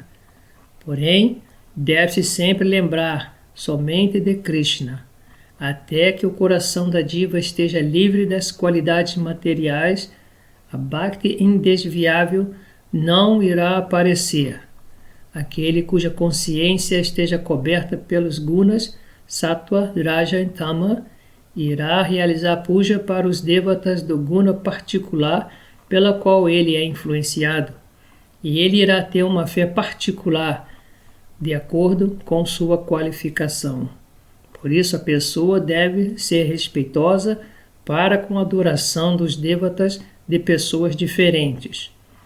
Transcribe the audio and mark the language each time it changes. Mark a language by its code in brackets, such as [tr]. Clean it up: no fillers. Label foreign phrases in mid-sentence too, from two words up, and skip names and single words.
[pt] Porém, deve-se sempre lembrar somente de Krishna, até que o coração da diva esteja livre das qualidades materiais. A bhakti indesviável não irá aparecer. Aquele cuja consciência esteja coberta pelos gunas, sattva, raja e tama, irá realizar puja para os devatas do guna particular pela qual ele é influenciado, e ele irá ter uma fé particular de acordo com sua qualificação. Por isso a pessoa deve ser respeitosa para com a adoração dos devatas de pessoas diferentes.